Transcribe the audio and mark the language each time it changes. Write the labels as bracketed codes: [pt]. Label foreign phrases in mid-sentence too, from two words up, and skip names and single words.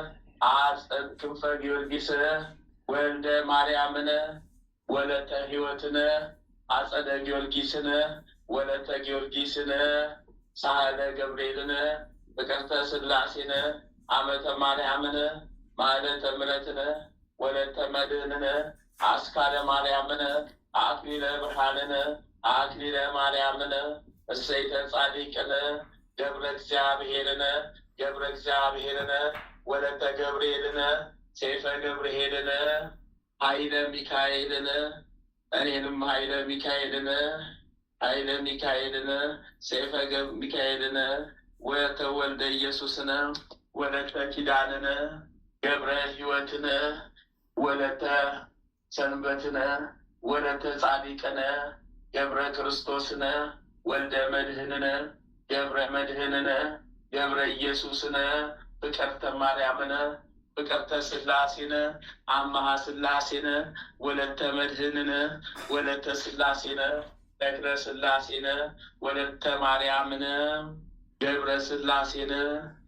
[am] ክንፈ ጊዮርጊስ ወልደ ማርያምነ ወለተ ሕይወትነ አጸደ ጊዮርጊስነ ወለተ ጊዮርጊስነ ሳህለ ገብርኤልነ ፍቅርተ ሥላሴነ አመተ ማርያምነ ማኅሌተ ምሕረትነ ወለተ መድኅንነ አስካለ ማርያምነ አክሊለ ብርሃንነ አክሊለ ማርያምነ እሰይተ ጻድቅነ ገብረ እግዚአብሔርነ ገብረ እግዚአብሔርነ ወለተ ገብርኤልነ ሴፈ ገብርኤልነ ኃይለ ሚካኤልነ እኔንም ኃይለ ሚካኤልነ ኃይለ ሚካኤልነ ሴፈ ሚካኤልነ ወለተ ወልደ ኢየሱስነ ወለተ ኪዳንነ ገብረ ሕይወትነ ወለተ ሰንበትነ ወለተ ጻዲቅነ ገብረ ክርስቶስነ ወልደ መድኅንነ ገብረ መድኅንነ ገብረ ኢየሱስነ ፍቅርተ ማርያምነ ፍቅርተ ሥላሴነ አመሃ ሥላሴነ ወለተ መድኅንነ ወለተ ሥላሴነ ተክለ ሥላሴነ ወለተ ማርያምነ ገብረ ሥላሴነ